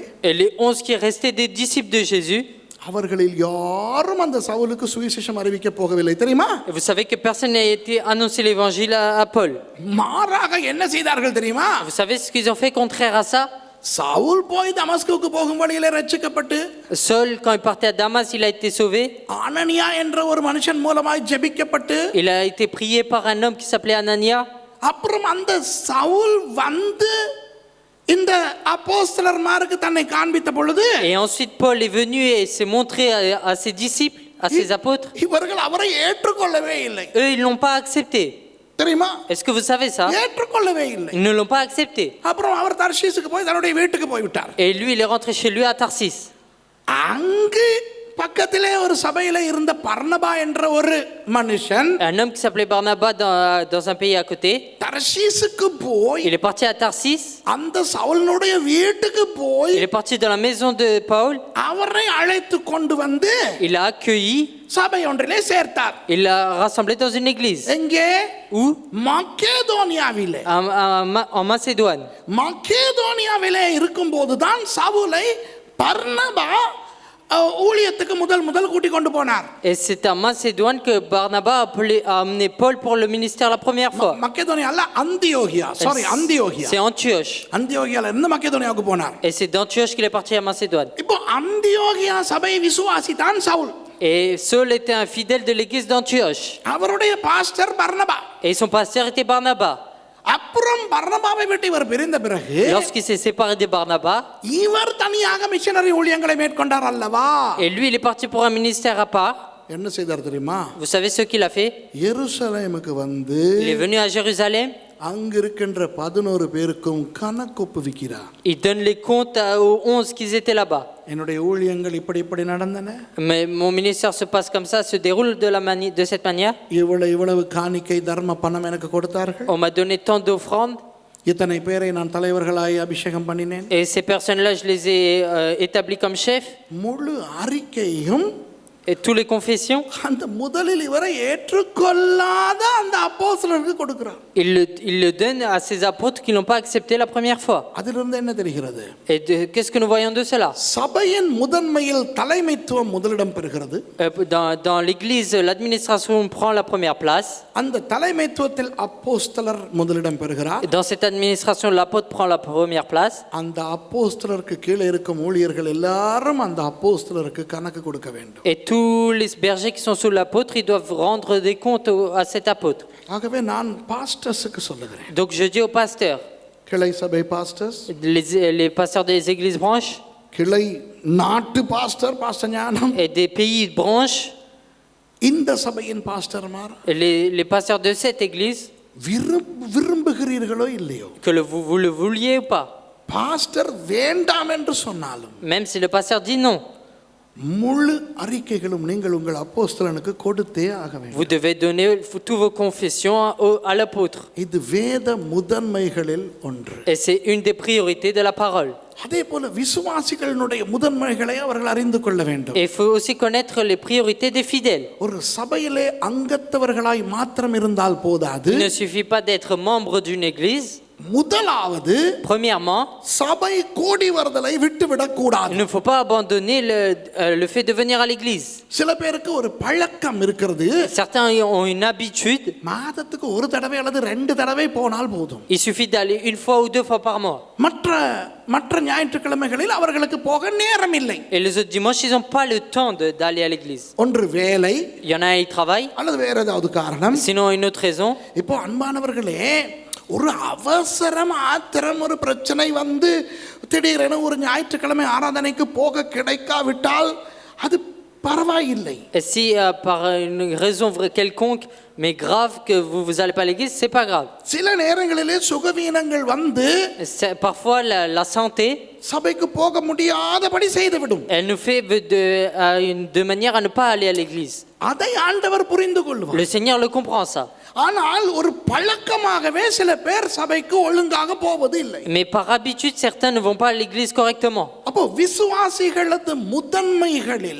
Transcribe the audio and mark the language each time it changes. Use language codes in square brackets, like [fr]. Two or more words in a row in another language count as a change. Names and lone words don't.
[fr] Et les 11 qui restaient des disciples de Jésus, [ta] அவர்களில் யாரும் அந்த சவுலுக்கு சுவிசேஷம் அறிவிக்க போகவில்லை, தெரியுமா? [fr] et vous savez que personne n'a été annoncé l'évangile à Paul. [ta] மாறாக என்ன செய்தார்கள் தெரியுமா? [fr] Vous savez ce qu'ils ont fait contraire à ça? [ta] சவுல் போய் தமஸ்குக்கு போகும் வழியிலே ரட்சிக்கப்பட்டு, [fr] Saul, quand il partait à Damas, il a été sauvé. [ta] அனனியா என்ற ஒரு மனுஷன் மூலமாய் ஜெபிக்கப்பட்டு, [fr] Il a été prié par un homme qui s'appelait Anania. [ta] அப்புறம் அந்த சவுல் வந்து இந்த அப்போஸ்தலர்மாருக்கு தன்னை காண்பித்த பொழுது, [fr] Et ensuite Paul est venu et s'est montré à ses disciples, à ses apôtres. [ta] இவர்கள் அவரை ஏற்றுக்கொள்ளவே இல்லை. [fr] Eux, ils l'ont pas accepté. [ta] தெரியுமா? [fr] Est-ce que vous savez ça? [ta] ஏற்றுக்கொள்ளவே இல்லை. [fr] Ils ne l'ont pas accepté. [ta] அப்புறம் அவர் தர்ஷீசுக்கு போய் தன்னுடைய வீட்டுக்கு போய் விட்டார். [fr] Et lui, il est rentré chez lui à Tarsis. [ta] அங்கு பக்கத்திலே ஒரு சபையில இருந்த பர்னபா என்ற ஒரு மனுஷன், [fr] Un homme qui s'appelait Barnabas dans un pays à côté. [ta] தர்ஷீசுக்கு போய் [fr] Il est parti à Tarsis. [ta] அந்த சவுலனுடைய வீட்டுக்கு போய் [fr] Il est parti dans la maison de Paul. [ta] அவரை அழைத்து கொண்டு வந்து [fr] Il a accueilli [ta] சபை ஒன்றிலே சேர்த்தார். [fr] Il l'a rassemblé dans une église. [ta] எங்கே? [fr] Où? [ta] மக்கேதோனியாவிலே. [fr] En Macédoine. [ta] மக்கேதோனியாவிலே இருக்கும்போது தான் சவுலை பர்னபா ஊழியத்துக்கு முதல் கூட்டி கொண்டு போனார். [fr] Et c'est à Macédoine que Barnabas a amené Paul pour le ministère la première fois. [ta] மக்கேதோனியா அல்ல, அந்தியோகியா. அந்தியோகியா. [fr] C'est Antioche. [ta] அந்தியோகியால இருந்து மக்கேதோனியாவுக்கு போனார். [fr] Et c'est d'Antioche qu'il est parti à Macédoine. [ta] இப்போ அந்தியோகியா சபை விசுவாசிதான் சவுல். [fr] Et Saul était un fidèle de l'église d'Antioche. [ta] அவருடைய பாஸ்டர் பர்னபா. [fr] Et son pasteur était Barnabas. [ta] அப்புறம் பர்னபாவை விட்டு இவர் பிரிந்த பிறகு [fr] Lorsqu'il s'est séparé de Barnabas, [ta] இவர் தனியாக மிஷனரி ஊழியங்களை மேற்கொண்டார் அல்லவா? [fr] et lui il est parti pour un ministère à part. [ta] என்ன செய்தார் தெரியுமா? [fr] Vous savez ce qu'il a fait? [ta] எருசலேமுக்கு வந்து [fr] Il est venu à Jérusalem. [ta] அங்க இருக்கின்ற 11 பேருக்கும் கணக்கு ஒப்புவிக்கிறார். [fr] Il donne les comptes aux 11 qui étaient là-bas. [ta] என்னுடைய ஊழியங்கள் இப்படி நடந்தன. [fr] Mais mon ministère se passe comme ça, se déroule de cette manière. [ta] இவ்வளவு காணிக்கை தர்ம பணம் எனக்கு கொடுத்தார்கள். [fr] On m'a donné tant d'offrandes. [ta] இத்தனை பேரை நான் தலைவர்களாய் அபிஷேகம் பண்ணினேன். [fr] Et ces personnes-là, je les ai établis comme chefs. [ta] முழு அறிக்கையும் [fr] Et tous les confessions, [ta] அந்த முதலில் இவரை ஏற்றுக்கொள்ளாத அந்த அப்போஸ்தலருக்கு கொடுக்கிறார். [fr] il le donne à ces apôtres qui n'ont pas accepté la première fois. [ta] அதிலிருந்து என்ன தெரிகிறது? [fr] Et qu'est-ce que nous voyons de cela? [ta] சபையின் முதன்மையில் தலைமைத்துவம் முதலிடம் பெறுகிறது. [fr] Dans l'église, l'administration prend la première place. [ta] அந்த தலைமைத்துவத்தில் அப்போஸ்தலர் முதலிடம் பெறுகிறார். [fr] Dans cette administration, l'apôtre prend la première place. [ta] அந்த அப்போஸ்தலருக்கு கீழே இருக்கும் ஊழியர்கள் எல்லாரும் அந்த அப்போஸ்தலருக்கு கணக்கு கொடுக்க வேண்டும். [fr] Et tous les bergers qui sont sous l'apôtre, ils doivent rendre des comptes à cet apôtre. [ta] ஆகவே நான் பாஸ்டர்ஸ்க்கு சொல்லுகிறேன். [fr] Donc je dis aux pasteurs, [ta] கிளை சபை பாஸ்டர்ஸ், [fr] les pasteurs des églises branches, [ta] கிளை நாட்டு பாஸ்டர் ஞானம், [fr] et des pays branches, [ta] இந்த சபையின் பாஸ்டர்மார், [fr] les pasteurs de cette église, [ta] விரும்புகிறீர்களோ இல்லையோ, [fr] que vous le vouliez ou pas, [ta] பாஸ்டர் வேண்டாம் என்று சொன்னாலும், [fr] même si le pasteur dit non, [ta] முழு அறிக்கைகளும் நீங்கள் உங்கள் அப்போஸ்தலனுக்கு கொடுத்தே ஆக வேண்டும். [fr] vous devez donner toutes vos confessions à l'apôtre. [ta] இது வேத முதன்மைகளில் ஒன்று. [fr] Et c'est une des priorités de la parole. [ta] அதே போல விசுவாசிகளுடைய முதன்மைகளை அவர்கள் அறிந்து கொள்ள வேண்டும். [fr] Et il faut aussi connaître les priorités des fidèles. [ta] ஒரு சபையிலே அங்கத்தவர்களாய் மாத்திரம் இருந்தால் போதாது. [fr] Il ne suffit pas d'être membre d'une église. [ta] முதலாவது, [fr] premièrement, [ta] சபை கூடி வருதலை விட்டுவிடக் கூடாது. [fr] il ne faut pas abandonner le fait de venir à l'église. [ta] சில பேருக்கு ஒரு பழக்கம் இருக்கிறது. [fr] Certains ont une habitude. [ta] மாதத்துக்கு ஒரு தடவை அல்லது 2 தடவை போனால் போதும். [fr] Il suffit d'aller une fois ou 2 fois par mois. [ta] மற்ற ஞாயிற்றுக்கிழமைகளில் அவர்களுக்கு போக நேரம் இல்லை. [fr] Et les autres dimanches, ils n'ont pas le temps d'aller à l'église. [ta] ஒன்று வேலை, [fr] Il y en a qui travaillent. [ta] அல்லது வேற ஏதாவது காரணம். [fr] Sinon, une autre raison. [ta] இப்போ அன்பானவர்களே, ஒரு அவசரம் ஆத்திரம் ஒரு பிரச்சனை வந்து திடீரென ஒரு ஞாயிற்றுக்கிழமை ஆராதனைக்கு போக கிடைக்காவிட்டால் அது பரவாயில்லை. [fr] Et si par une raison quelconque mais grave que vous allez pas à l'église, c'est pas grave. [ta] சில நேரங்களிலே சுகவீனங்கள் வந்து [fr] Parfois la santé, [ta] சபைக்கு போக முடியாதபடி செய்துவிடும். [fr] elle nous fait de manière à ne pas aller à l'église. [ta] அதை ஆண்டவர் புரிந்து கொள்வார். [fr] Le Seigneur le comprend ça. [ta] ஆனால் ஒரு பழக்கமாகவே சில பேர் சபைக்கு ஒழுங்காக போவது இல்லை. [fr] Mais par habitude, certains ne vont pas à l'église correctement. [ta] அப்போ விசுவாசிகளது முதன்மைகளில்,